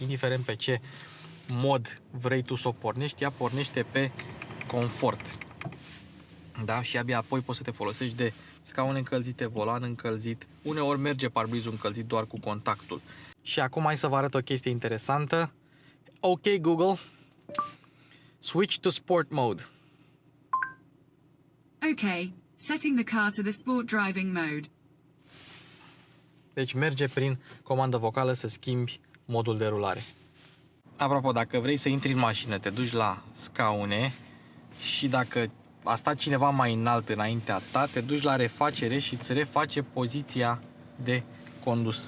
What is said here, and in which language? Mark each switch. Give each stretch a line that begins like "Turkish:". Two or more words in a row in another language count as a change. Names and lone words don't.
Romanian: Indiferent pe ce mod vrei tu să o pornești, ea pornește pe confort. Da? Și abia apoi poți să te folosești de scaune încălzite, volan încălzit. Uneori merge parbrizul încălzit doar cu contactul. Și acum hai să vă arăt o chestie interesantă.
English: Ok Google, switch to sport mode. Okay, setting the car to the sport driving mode.
Romanian: Deci merge prin comandă vocală să schimbi modul de rulare. Apropo, dacă vrei să intri în mașină, te duci la scaune și dacă a stat cineva mai înalt înaintea ta, te duci la refacere și îți reface poziția de condus.